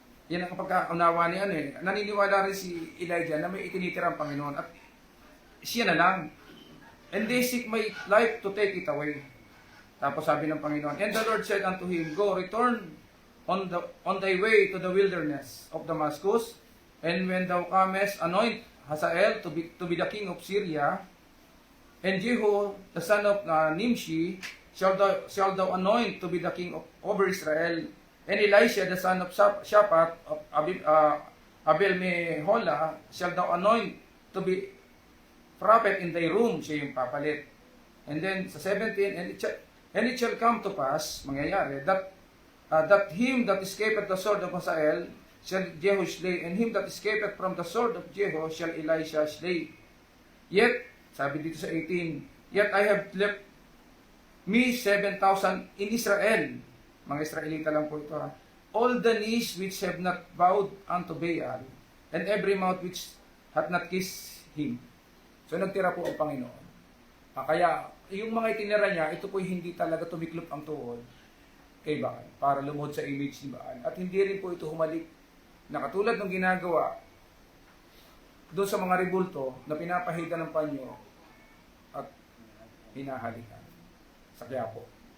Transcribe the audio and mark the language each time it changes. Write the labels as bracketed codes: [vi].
[tl] Yan ang pagkaunawa niyan Naniniwala rin si Elijah na may itinitirang Panginoon at siya na lang. [en] And they seek my life to take it away. [tl] Tapos sabi ng Panginoon, [en] and the Lord said unto him, go, return on thy way to the wilderness of Damascus, and when thou comest, anoint Hazael to be the king of Syria, and Jehu the son of Nimshi shall thou anoint to be the king over Israel, and Elisha the son of Shaphat of Abel Meholah shall thou anoint to be prophet in thy room. [tl] Siya yung papalit. [en] And then sa 17, and it shall come to pass, [tl] mangyayari, [en] that him that escapeth the sword of Hazael shall Jehu slay, and him that escapeth from the sword of Jehu shall Elisha slay. Yet, [tl] sabi dito sa 18, [en] yet I have left me 7,000 in Israel. [tl] Mga Israelita lang po ito [en] all the knees which have not bowed unto Baal, and every mouth which hath not kissed him. [tl] So nagtira po ang Panginoon. Kaya yung mga itinira niya, ito po hindi talaga tumiklop ang tuhod kay Baal para lumuhod sa image ni Baal. At hindi rin po ito humalik na katulad ng ginagawa doon sa mga rebulto na pinapahida ng panyo at hinahalikan sa Quiapo.